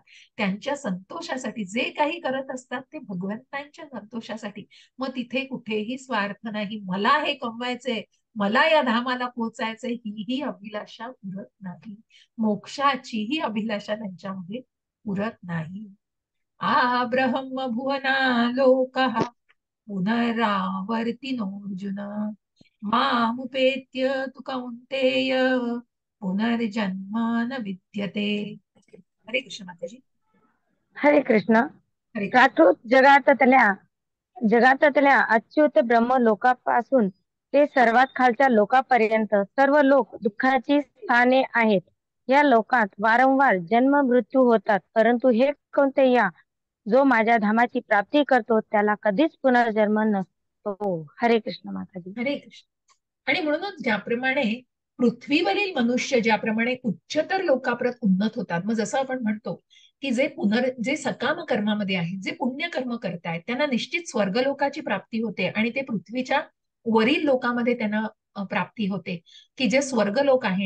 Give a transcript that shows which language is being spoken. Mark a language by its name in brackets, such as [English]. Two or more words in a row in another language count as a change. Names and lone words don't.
[Marathi] त्यांच्या संतोषासाठी जे काही करत असतात ते भगवंतांच्या संतोषासाठी. मग तिथे कुठेही स्वार्थ नाही, मला हे कमवायचंय, मला या धामाला पोचायचंय, ही अभिलाषा उरत नाही. मोक्षाचीही अभिलाषा त्यांच्यामध्ये उरत नाही. [Sanskrit] आ ब्रह्म भुवना लोकः पुनरावर्तिनोऽर्जुन मामुपेत्य तु कौन्तेय पुनर्जन्म न विद्यते. [Marathi] हरे कृष्ण माताजी. हरे कृष्ण. हरे कृष्ण. प्राकृत जगातल्या अच्युत ब्रह्म लोकापासून ते सर्वात खालच्या लोकापर्यंत सर्व लोक दुःखाची स्थाने आहेत. या लोकात वारंवार जन्म मृत्यू होतात, परंतु हे कौंतेया, जो माझ्या धामाची प्राप्ती करतो त्याला कधीच पुनर्जन्म नसतो. हरे कृष्ण माताजी. हरे कृष्ण. आणि म्हणूनच ज्याप्रमाणे पृथ्वीवरील मनुष्य ज्याप्रमाणे उच्चतर लोकाप्रत उन्नत होतात, मग जसं आपण म्हणतो की जे सकाम कर्मामध्ये आहेत, जे पुण्यकर्म करतायत, त्यांना निश्चित स्वर्गलोकाची प्राप्ती होते आणि ते पृथ्वीच्या वरील लोकामध्ये त्यांना प्राप्ती होते, की जे स्वर्गलोक आहे.